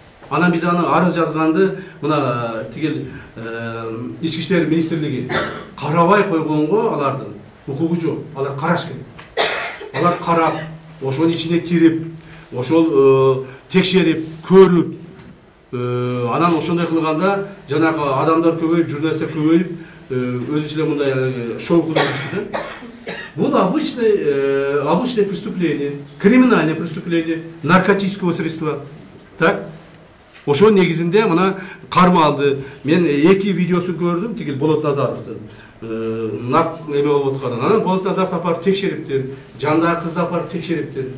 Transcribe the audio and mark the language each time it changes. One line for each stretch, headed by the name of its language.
Kyrgyz: Анан биз аны арыз жазганды мына тигил Ички иштер министрлиги карабай койгонго алардын укугу жок. Алар караш керек. Алар карап, ошонун ичине кирип, ошол текшерип, көрүп, анан ошондой кылганда жанагы адамдар көбөйүп, журналисттер көбөйүп, өзүнчө эле мындай шоу кылышты.
Russian: Бул обычное преступление, криминальное преступление наркотического средства. Так?
Kyrgyz: Ошол негизинде мына кармалды. Мен эки видеосун көрдүм, тигил Болот Назаровдун. Эме болуп атканын. Анан Болот Назаров апарып текшериптир, жандагы кызды апарып текшериптир.